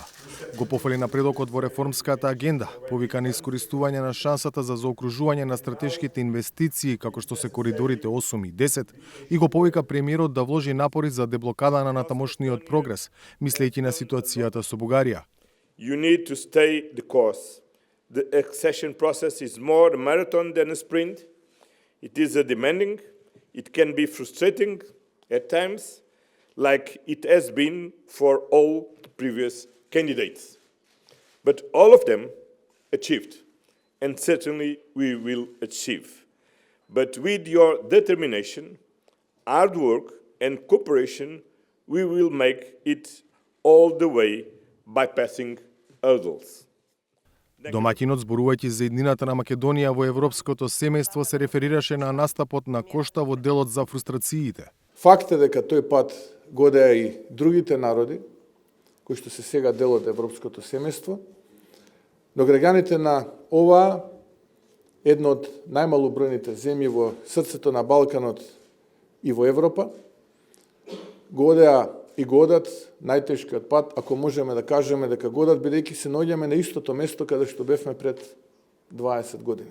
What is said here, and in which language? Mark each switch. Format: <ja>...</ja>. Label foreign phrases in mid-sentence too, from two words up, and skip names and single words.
<mk>Го пофали напредокот во реформската агенда, повика на искористување на шансата за заокружување на стратешките инвестиции, како што се коридорите 8 и 10, и го повика премиерот да вложи напори за деблокада на натамошниот прогрес, мислејќи на ситуацијата со Бугарија.</mk> <en>You need to stay the course. The accession process is more a marathon than a sprint. It is a demanding, it can be frustrating at times, like it has been for all previous candidates. But all of them achieved, and certainly we will achieve. But with your determination, hard work and cooperation, we will make it all the way bypassing hurdles.</en> <mk>Домаќинот, зборувајќи за еднината на Македонија во европското семејство, се реферираше на настапот на Кошта во делот за фрустрациите. Факт е дека тој пат годеа и другите народи, кои што се сега дел од европското семејство, но граѓаните на оваа, една од најмалобројните земји во срцето на Балканот и во Европа, годеа и годат најтешкиот пат, ако можеме да кажеме дека годат, бидејќи се наоѓаме на истото место каде што бевме пред 20 години.</mk>